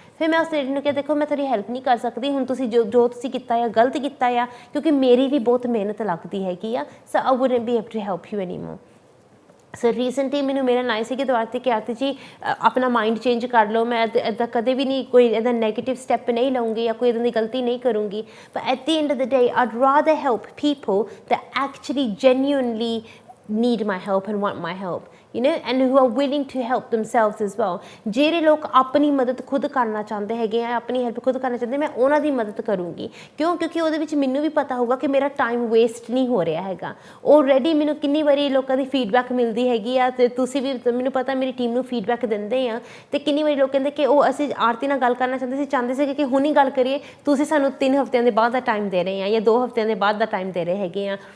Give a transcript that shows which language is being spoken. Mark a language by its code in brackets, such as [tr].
[pa] ਫਿਰ ਮੈਂ ਉਸ ਲੇਡੀ ਨੂੰ ਕਿਹਾ ਦੇਖੋ ਮੈਂ ਤੁਹਾਡੀ ਹੈਲਪ ਨਹੀਂ ਕਰ ਸਕਦੀ, ਹੁਣ ਤੁਸੀਂ ਜੋ ਤੁਸੀਂ ਕੀਤਾ ਆ ਗਲਤ ਕੀਤਾ ਆ, ਕਿਉਂਕਿ ਮੇਰੀ ਵੀ ਬਹੁਤ ਮਿਹਨਤ ਲੱਗਦੀ ਹੈਗੀ ਆ। [en] So I wouldn't be able to help you any more. [pa] So recently ਮੈਨੂੰ ਮਿਲਣ ਆਏ ਸੀ ਕਿ ਦੁਆਰਤੀ ਕਿ ਆਰਤੀ ਜੀ ਆਪਣਾ ਮਾਈਂਡ ਚੇਂਜ ਕਰ ਲਓ, ਮੈਂ ਇੱਦਾਂ ਕਦੇ ਵੀ ਨਹੀਂ ਕੋਈ ਇੱਦਾਂ ਨੈਗੇਟਿਵ ਸਟੈਪ ਨਹੀਂ ਲਊਂਗੀ ਜਾਂ ਕੋਈ ਇੱਦਾਂ ਦੀ ਗਲਤੀ ਨਹੀਂ ਕਰੂੰਗੀ। [en] But at the end of the day I'd rather help people that actually genuinely need my help and want my help, and who are willing to help themselves as well. [pa] ਜਿਹੜੇ ਲੋਕ ਆਪਣੀ ਮਦਦ ਖੁਦ ਕਰਨਾ ਚਾਹੁੰਦੇ ਹੈਗੇ ਆ, ਆਪਣੀ ਹੈਲਪ ਖੁਦ ਕਰਨਾ ਚਾਹੁੰਦੇ, ਮੈਂ ਉਹਨਾਂ ਦੀ ਮਦਦ ਕਰੂੰਗੀ। ਕਿਉਂਕਿ ਉਹਦੇ ਵਿੱਚ ਮੈਨੂੰ ਵੀ ਪਤਾ ਹੋਊਗਾ ਕਿ ਮੇਰਾ ਟਾਈਮ ਵੇਸਟ ਨਹੀਂ ਹੋ ਰਿਹਾ ਹੈਗਾ। ਆਲਰੇਡੀ ਮੈਨੂੰ ਕਿੰਨੀ ਵਾਰੀ ਲੋਕਾਂ ਦੀ ਫੀਡਬੈਕ ਮਿਲਦੀ ਹੈਗੀ ਆ ਅਤੇ ਤੁਸੀਂ ਵੀ ਮੈਨੂੰ ਪਤਾ ਮੇਰੀ ਟੀਮ ਨੂੰ ਫੀਡਬੈਕ ਦਿੰਦੇ ਆ। ਅਤੇ ਕਿੰਨੀ ਵਾਰੀ ਲੋਕ ਕਹਿੰਦੇ ਕਿ ਉਹ ਅਸੀਂ ਆਰਤੀ ਨਾਲ ਗੱਲ ਕਰਨਾ ਚਾਹੁੰਦੇ ਸੀਗੇ ਕਿ ਹੁਣ ਹੀ ਗੱਲ ਕਰੀਏ, ਤੁਸੀਂ ਸਾਨੂੰ 3 ਹਫ਼ਤਿਆਂ ਦੇ ਬਾਅਦ ਦਾ ਟਾਈਮ ਦੇ ਰਹੇ ਆ ਜਾਂ 2 ਹਫ਼ਤਿਆਂ ਦੇ ਬਾਅਦ ਦਾ ਟਾਈਮ ਦੇ ਰਹੇ ਹੈਗੇ ਆ।